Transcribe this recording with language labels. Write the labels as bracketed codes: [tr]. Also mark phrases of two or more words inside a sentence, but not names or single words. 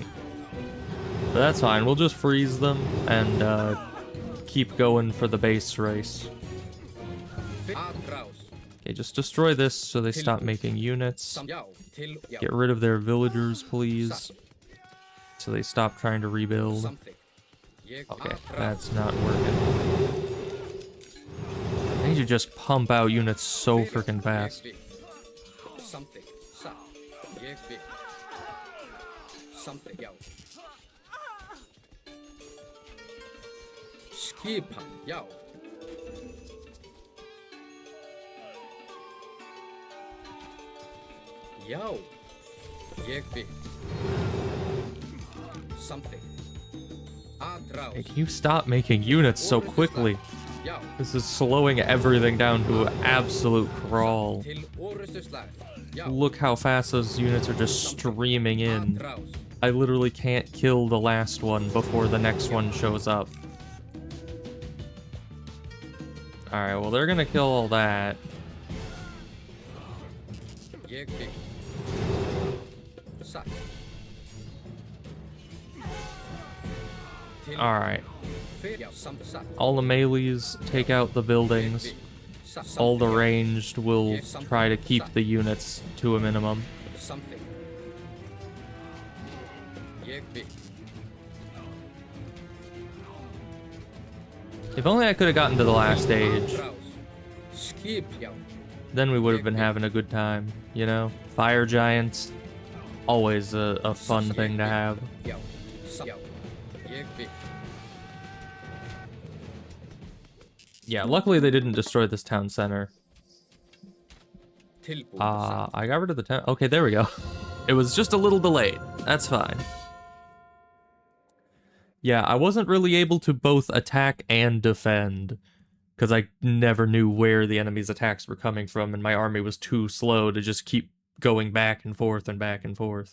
[en] But that's fine, we'll just freeze them and keep going for the base race. [is] Aðrás. [en] Okay, just destroy this so they stop making units. [is] Já. Já. [en] Get rid of their villagers, please. So they stop trying to rebuild. [is] Samþykkt. Ég [en] Okay, [is] aðrás. [en] that's not working. I need to just pump out units so freaking fast. [is] Ég vil. Samþykkt. Satt. Ég vil. Samþykkt. Já. Skipa. Já. Já. Ég vil. Samþykkt. Aðrás. [en] Hey, can you stop making units so quickly? [is] Já. [en] This is slowing everything down to an absolute crawl. [is] Til orustuslag. Já. [en] Look how fast those units are just streaming in. [is] Aðrás. [en] I literally can't kill the last one before the next one shows up. Alright, well they're gonna kill all that. [is] Ég vil. Satt. Til [en] Alright, [is] fer- Já. Satt. [en] all the melees take out the buildings. [is] Satt. [en] All the [is] Samþykkt. [en] ranged will try to keep the units to a minimum. [is] Samþykkt. Ég vil. [en] If only I could have gotten to the last stage, [is] Aðrás. Skip. Já. [en] then we would have been having a good time, you know? Fire giants, always a fun thing to have. [is] Já. Já. Ég vil. [en] Yeah, luckily they didn't destroy this town center. [is] Tilbúin. [en] I got rid of the town. Okay, there we go. It was just a little delayed. That's fine. Yeah, I wasn't really able to both attack and defend, because I never knew where the enemy's attacks were coming from, and my army was too slow to just keep going back and forth and back and forth.